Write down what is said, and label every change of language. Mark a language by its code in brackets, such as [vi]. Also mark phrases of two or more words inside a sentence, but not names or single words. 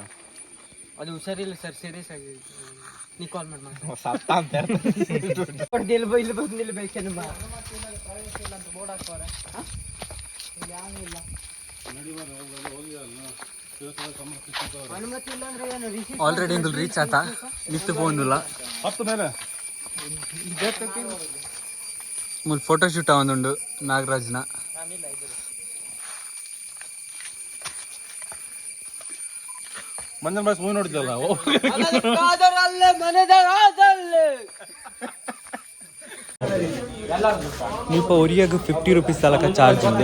[kn] ಅದು ಹುಷಾರಿಲ್ಲ ಸರ್, ಸೀರಿಯಸ್ ಆಗಿ. ನೀ ಕಾಲ್ ಮಾಡಿ ಸತ್ತ ಅಂತ ಇಲ್ಲಿ ಬಂದು ನಿಲ್ಬೇಕೇನು ಬಾ ಬೋರ್ಡ್ ಹಾಕೋರ ಅನುಮತಿ ಇಲ್ಲ ಅಂದ್ರೆ ಏನು? [tcy] ಆಲ್ರೆಡಿ ಎಂಕುಲ್ ರೀಚ್ ಆತ ನಿತ್ತು ಪೋಂದುಲ್ಲ ಮುಲ್ [en] photo shoot [tcy] ಆವೊಂದುಂಡು ನಾಗರಾಜ್ನ. [kn] ಮಂಜನ್ ಬಾಯ್ಸ್ ಮೂವಿ ನೋಡಿದ್ದಲ್ಲ [tcy] ಮುಲ್ಪ ಒರಿಯಾಗ 50 ರೂಪೀಸ್ ತಲಕ ಚಾರ್ಜ್ ಉಂಡು.